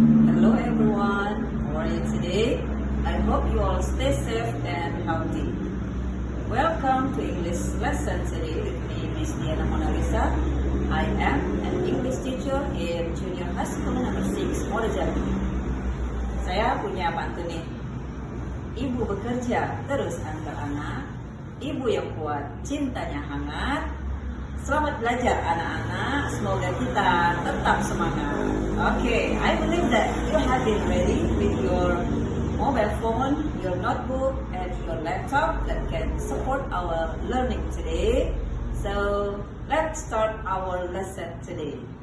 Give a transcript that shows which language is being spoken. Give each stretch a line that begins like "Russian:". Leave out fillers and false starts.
English: Hello everyone, how are you today? I hope you all stay safe and healthy. Welcome to English lesson today with me, Miss Diana Mona Lisa. I am an English teacher in Junior High School number 6, Modojati.
Indonesian: Saya punya pantun nih. Ibu bekerja terus antar anak, ibu yang kuat cintanya hangat. Selamat belajar anak-anak, semoga kita tetap semangat.
English: Okay, I believe that you have been ready with your mobile phone, your notebook, and your laptop that can support our learning today. So, let's start our lesson today.